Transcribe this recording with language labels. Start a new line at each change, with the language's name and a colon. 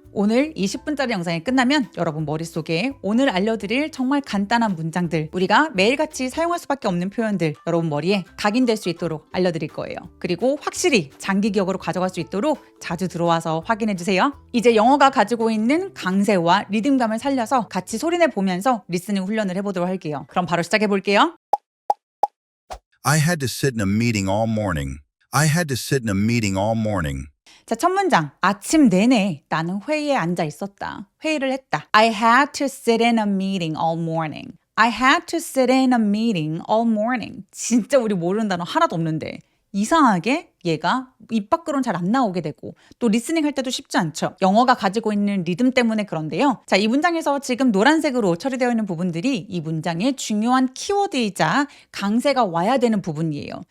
Korean: 오늘 20분짜리 영상이 끝나면 여러분 머릿속에 오늘 알려드릴 정말 간단한 문장들, 우리가 매일같이 사용할 수밖에 없는 표현들 여러분 머리에 각인될 수 있도록 알려드릴 거예요. 그리고 확실히 장기 기억으로 가져갈 수 있도록 자주 들어와서 확인해 주세요. 이제 영어가 가지고 있는 강세와 리듬감을 살려서 같이 소리내 보면서 리스닝 훈련을 해보도록 할게요. 그럼 바로 시작해 볼게요.
English: I had to sit in a meeting all morning. I had to sit in a meeting all morning.
Korean: 자, 첫 문장. 아침 내내 나는 회의에 앉아 있었다. 회의를 했다.
English: I had to sit in a meeting all morning. I had to sit in a meeting all morning.
Korean: 진짜 우리 모르는 단어 하나도 없는데 이상하게 얘가 입 밖으로는 잘 안 나오게 되고 또 리스닝 할 때도 쉽지 않죠. 영어가 가지고 있는 리듬 때문에 그런데요. 자, 이 문장에서 지금 노란색으로 처리되어 있는 부분들이 이 문장의 중요한 키워드이자 강세가 와야 되는 부분이에요.